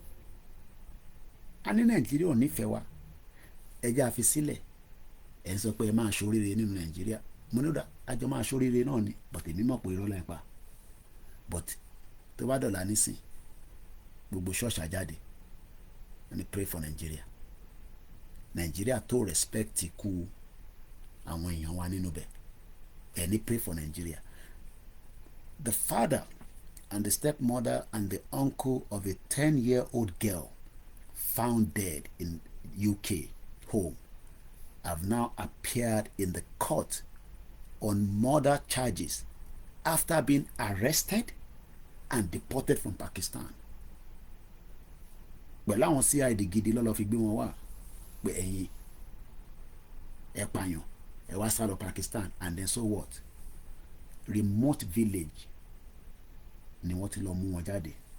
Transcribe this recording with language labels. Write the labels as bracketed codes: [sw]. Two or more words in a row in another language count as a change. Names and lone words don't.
[yo] a ní Nàìjíríà ò nífẹ̀ẹ́ wa, ẹjẹ́ àfi sílẹ̀. ẹ̀ ń sọ pé ẹ máa ṣoríire nínú Nàìjíríà. mo ní àjọ máa ṣoríire náà ni, but èmi mọ̀ pé irọ́ la ń pa. but tó bá dọ̀la nísìn, gbogbo ṣọ́ọ̀ṣì àjáde, wọ́n ní [en] pray for Nigeria. [yo] Nigeria tó respect ikú àwọn èèyàn wa nínú bẹ̀, ẹ̀ ní [en] pray for Nigeria. The father and the stepmother and the uncle of a 10-year-old girl found dead in UK home have now appeared in the court on murder charges after being arrested and deported from Pakistan. [yo] pẹ̀lú àwọn CID gidi lọ́lọ́ fi gbé wọn wá pé ẹ̀yin ẹ pààyàn, ẹ wá sá lọ Pakistan, [en] and then so what? Remote village [yo] ni wọ́n ti lọ mú wọn jáde.